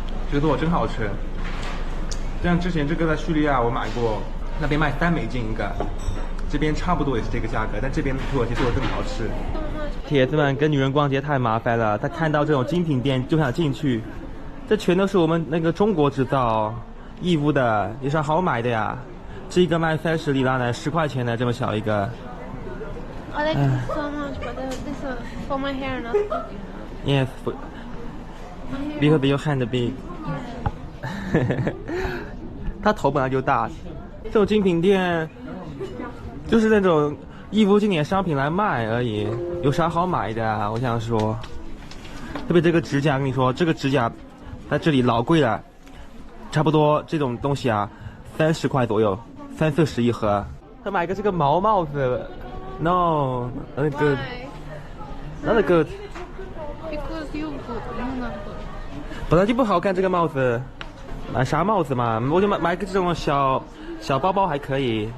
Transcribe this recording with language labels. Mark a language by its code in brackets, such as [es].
[zh] 这个做真好吃。像之前这个在叙利亚我买过，那边卖3美金一个，这边差不多也是这个价格，但这边土耳其做的更好吃。铁子们跟女人逛街太麻烦了，他看到这种精品店就想进去，这全都是我们那个中国制造，义乌的，有啥好买的呀？这一个卖30里拉呢，10块钱呢，这么小一个。 [en] I like it so much, but this one for my hair not good. Yes, because your hand big. [zh] 他头本来就大，这种精品店就是那种义乌进点商品来卖而已，有啥好买的啊？我想说，特别这个指甲，跟你说，这个指甲在这里老贵了，差不多这种东西啊，30块左右，30、40一盒。他买个这个毛帽子 ， [en] No, not good, not good. Because you good, you not good. [zh] 本来就不好看这个帽子。买啥帽子嘛？我就买个这种小包包还可以。